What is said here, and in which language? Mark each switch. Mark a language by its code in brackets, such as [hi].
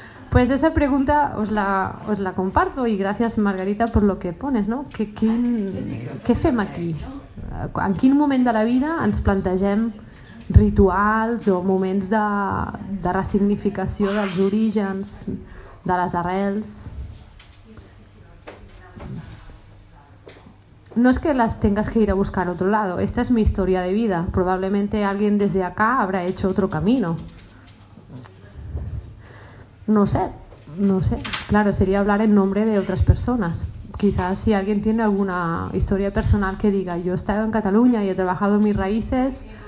[es] Pues esa pregunta os la comparto, y gracias Margarita por lo que pones, ¿no? [ca] ¿Qué fem aquí? En quin moment de la vida ens plantegem rituals o moments de ressignificació dels orígens, de les arrels? [es] No es que las tengas que ir a buscar a otro lado, esta es mi historia de vida. Probablemente alguien desde acá habrá hecho otro camino. No sé, claro, sería hablar en nombre de otras personas. Quizás si alguien tiene alguna historia personal que diga, yo he estado en Cataluña y he trabajado mis raíces.